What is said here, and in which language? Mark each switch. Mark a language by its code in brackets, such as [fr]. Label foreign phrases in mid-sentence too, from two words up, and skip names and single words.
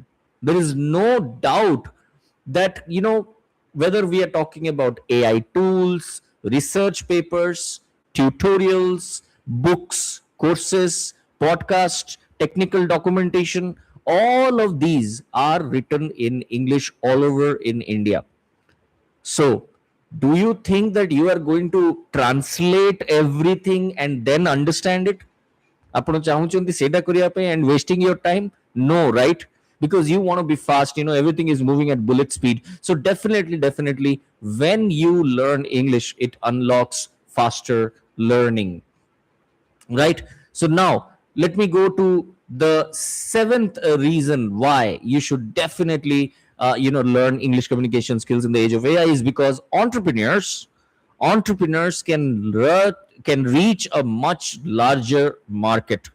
[en] There is no doubt that, you know, whether we are talking about AI tools, research papers, tutorials, books, courses, podcasts, technical documentation, all of these are written in English all over in India. So, do you think that you are going to translate everything and then understand it? [or] ଆପଣ ଚାହୁଁଛନ୍ତି ସେଇଟା କରିବା ପାଇଁ [en] and wasting your time? No, right? Because you want to be fast, you know, everything is moving at bullet speed. So definitely, when you learn English, it unlocks faster learning, right? So now let me go to the seventh reason why you should definitely you know, learn English communication skills in the age of AI is because entrepreneurs can reach a much larger market.